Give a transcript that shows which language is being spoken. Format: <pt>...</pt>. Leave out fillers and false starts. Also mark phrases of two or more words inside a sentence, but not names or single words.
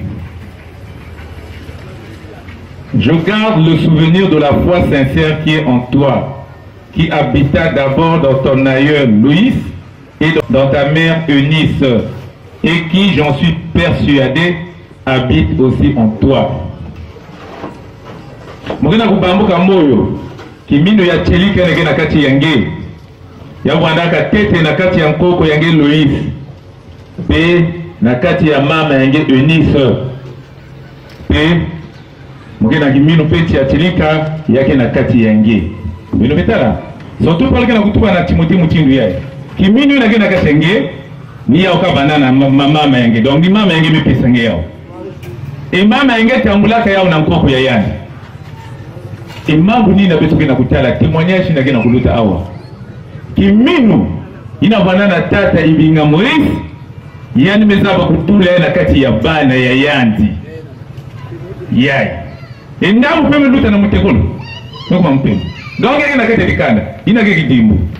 <fr>Je garde le souvenir de la foi sincère qui est en toi, qui habita d'abord dans ton aïeul Louis et dans ta mère Eunice, et qui, j'en suis persuadé, habite aussi en toi.</fr> <ktu>Mugina kubambuka moyo kimino ya chelika nege na kati yange ya wandaka tete na kati ya nkoko yange Louis pe na kati ya mama yange Eunice pe mugina kimino peti ya chelika yake na kati yange bino betala surtout palika na kutuba na Timothée Moutindu yae kimino nage na kati yange ni ya ukabana na mama yange donc mama yange mipesa nge yao e mama yange tambulaka yao na nkoko ya yani e mambo nini betu kena kutala témoignage na kena kuluta awa kiminu ina banana tata Ibinga Maurice yani mezaba kutula na kati ya bana ya yandi yai e ndamu peme luta na mutekolo ngoma mpeme donc kena kete dikanda ina keke dimbu</ktu>